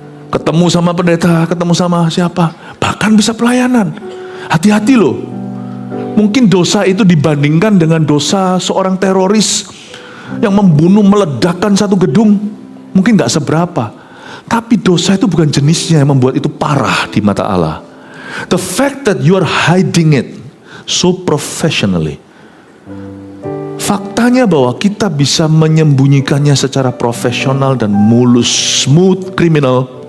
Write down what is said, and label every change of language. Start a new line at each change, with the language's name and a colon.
Indonesian: Ketemu sama pendeta, ketemu sama siapa, bahkan bisa pelayanan. Hati-hati loh. Mungkin dosa itu dibandingkan dengan dosa seorang teroris yang membunuh, meledakkan satu gedung, mungkin gak seberapa. Tapi dosa itu bukan jenisnya yang membuat itu parah di mata Allah.
English: The fact that you are hiding it so professionally.
Indonesian: Faktanya bahwa kita bisa menyembunyikannya secara profesional dan mulus,
English: smooth criminal.